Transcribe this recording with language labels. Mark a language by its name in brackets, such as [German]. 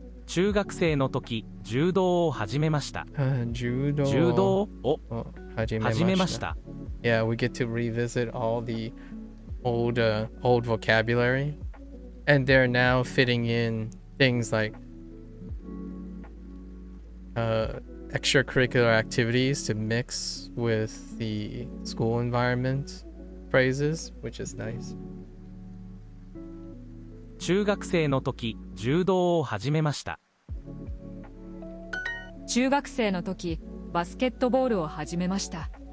[Japanese] 中学生の時、柔道を始めました。柔道を始めました。 [English] Yeah, we get to revisit all the old vocabulary, and they're now fitting in things like extracurricular activities to mix with the school environment phrases, which is nice. [Japanese] 中学生の時、柔道を始めました。中学生の時、バスケットボールを始めました。